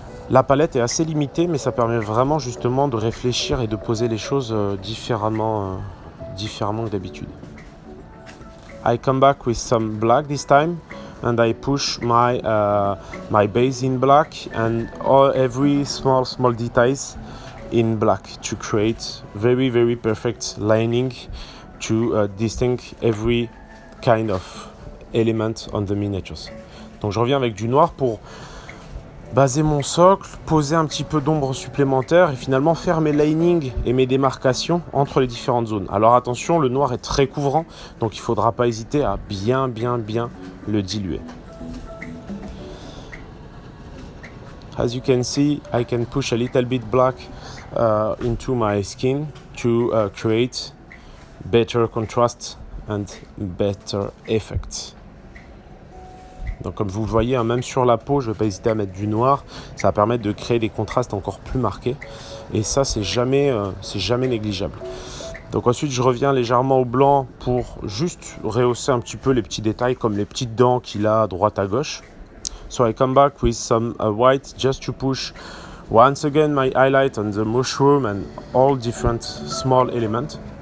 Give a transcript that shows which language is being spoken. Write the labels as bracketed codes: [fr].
[fr] La palette est assez limitée, mais ça permet vraiment justement de réfléchir et de poser les choses différemment que d'habitude. [en] I come back with some black this time, and I push my base in black and every small details in black to create very perfect lining to distinguish every kind of element on the miniatures. [fr] Donc je reviens avec du noir pour baser mon socle, poser un petit peu d'ombre supplémentaire et finalement faire mes linings et mes démarcations entre les différentes zones. Alors attention, le noir est très couvrant, donc il ne faudra pas hésiter à bien le diluer. [en] As you can see, I can push a little bit black into my skin to create better contrast and better effect. [fr] Donc comme vous le voyez, même sur la peau, je ne vais pas hésiter à mettre du noir. Ça va permettre de créer des contrastes encore plus marqués. Et ça, c'est jamais négligeable. Donc ensuite, je reviens légèrement au blanc pour juste rehausser un petit peu les petits détails, comme les petites dents qu'il a à droite à gauche. [en] So I come back with some white just to push once again my highlight on the mushroom and all different small elements.